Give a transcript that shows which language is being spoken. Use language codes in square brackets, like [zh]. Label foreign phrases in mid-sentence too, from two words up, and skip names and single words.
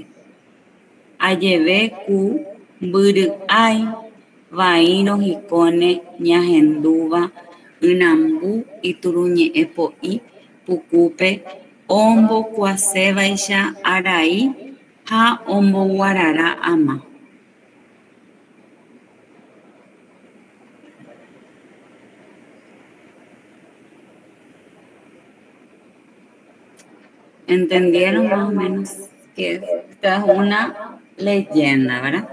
[gn] Ajeve ku mbyry'ái vai rohikóne ñahendúva ynambu ituruñe'ẽpo'i pukúpe ombokuasévaicha arai ha omboguarara ama. [es] ¿Entendieron más o menos que esta es una leyenda, verdad?